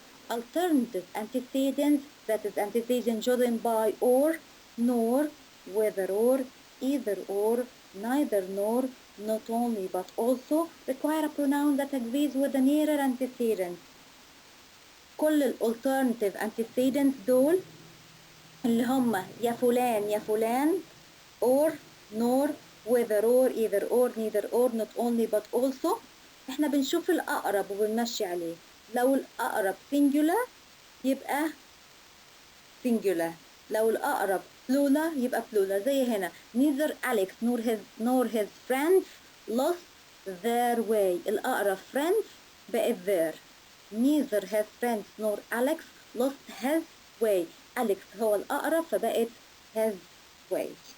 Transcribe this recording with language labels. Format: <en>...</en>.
<en>Alternative antecedents, that is antecedent chosen by or, nor, whether or, either or, neither nor, not only but also, require a pronoun that agrees with the nearer antecedent.</en> <ar>كل الالترناتيف</ar> <en>antecedents</en> <ar>دول اللي هم يا فلان</ar> <en>or nor whether or either or neither or not only but also</en> <ar>احنا بنشوف الأقرب وبنمشي عليه. لو الأقرب singular يبقى singular، لو الأقرب plural يبقى plural. زي هنا</ar> <en>neither Alex nor his friends lost their way.</en> <ar>الأقرب</ar> <en>friends</en> <ar>بقت</ar> <en>their. neither his friends nor Alex lost his way.</en> <ar>Alex هو الأقرب فبقت</ar> <en>his way.</en>